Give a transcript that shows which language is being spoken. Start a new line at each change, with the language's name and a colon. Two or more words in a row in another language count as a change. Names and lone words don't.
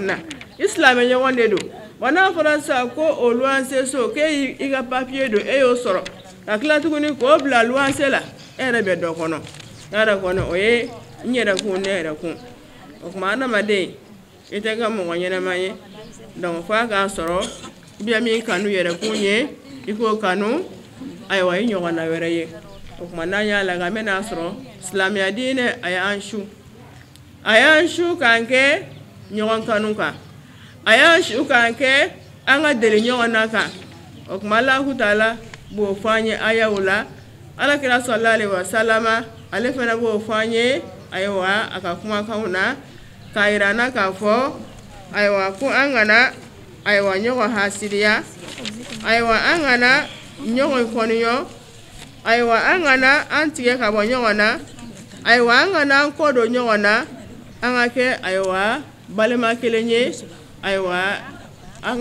Bambara: na i silamɛ ɲɔgɔn de don wa n'a fɔra sisan ko o luwanse so k'e i ka papiye don e y'o sɔrɔ ka tila tuguni k'o bila luwanse la e yɛrɛ bɛ dɔ kɔnɔ e yɛrɛ kɔnɔ o ye n yɛrɛ kun ne yɛrɛ kun o tuma adamaden i tɛ ka mɔgɔ ɲɛnama ye donc f'a k'a sɔrɔ i bɛ min kanu yɛrɛ kun ye i k'o kanu ayiwa i ɲɔgɔnna wɛrɛ ye o tuma n'an y'a lajɛ an bɛna sɔrɔ silamɛya diinɛ a y'an su k'an kɛ ɲɔgɔn kanu kan a y'an su k'an kɛ an ka deli ɲɔgɔn na kan o tuma Alahu Taala b'o fɔ an ye ayaw la Alakira
Arabic: صلى الله عليه وسلم
Bambara: ale fana b'o fɔ an ye ayiwa a ka kumakanw na k'a yira an na k'a fɔ ayiwa ko an kana ayiwa ɲɔgɔn hasidiya ayiwa an kana ɲɔgɔn kɔniyɔ ayiwa an kana an tigɛ ka bɔ ɲɔgɔn na ayiwa an kana an kɔ don ɲɔgɔn na an ka kɛ ayiwa balima kelen ye ayiwa an